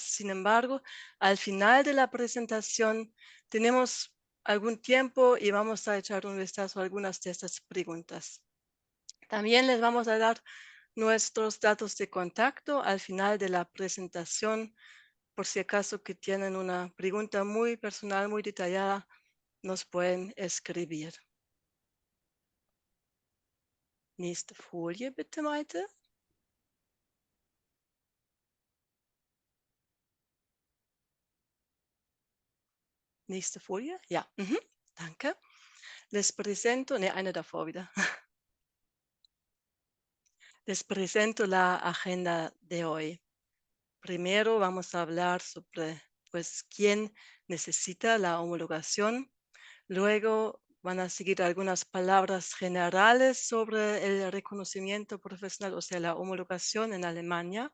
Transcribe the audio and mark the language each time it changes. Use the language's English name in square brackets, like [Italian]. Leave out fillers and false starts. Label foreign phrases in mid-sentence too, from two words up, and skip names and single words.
[Spanish] Sin embargo, al final de la presentación tenemos algún tiempo y vamos a echar un vistazo a algunas de estas preguntas. También les vamos a dar nuestros datos de contacto al final de la presentación. Por si acaso que tienen una pregunta muy personal, muy detallada, nos pueden escribir. [German] Nächste Folie bitte, Maite. Nächste Folie. Ja, danke. [Spanish] Les presento, [German] eine davor wieder. [Spanish] Les presento la agenda de hoy. Primero vamos a hablar sobre quién necesita la homologación. Luego van a seguir algunas palabras generales sobre el reconocimiento profesional, o sea, la homologación en Alemania.